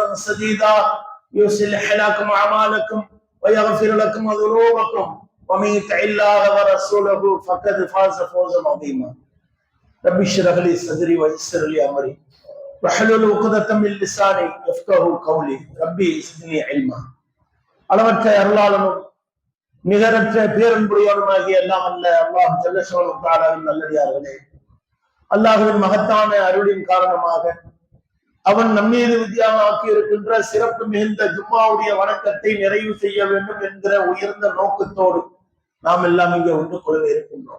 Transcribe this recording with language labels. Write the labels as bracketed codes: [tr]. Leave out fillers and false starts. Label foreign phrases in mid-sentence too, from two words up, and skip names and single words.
[ar] سديدا يصلح لكم أعمالكم ويغفر لكم ذنوبكم ومن يطع الله ورسوله فقد فاز فوزا عظيما رب اشرح لي صدري ويسر لي أمري واحلل عقدة من لساني يفقهوا قولي ربي زدني علما [ta] அளவற்ற அருளாளனும் நிகரற்ற பேரன்புடையவனுமாகிய எல்லாம் அல்ல அல்லாஹ் [ar] جل شأنه [ta] தஆலாவின் நல்லடியார்களே, அல்லாஹ்வின் மகத்தான அருளின் காரணமாக அவன் நம்மீது வித்தியாமாக்கி இருக்கின்ற சிறப்பு மிகுந்த ஜும்மாவுடைய வணக்கத்தை நிறைவு செய்ய வேண்டும் என்கிற உயர்ந்த நோக்கத்தோடு நாம் எல்லாம் இங்கே ஒன்று கொள்ள இருக்கின்றோம்.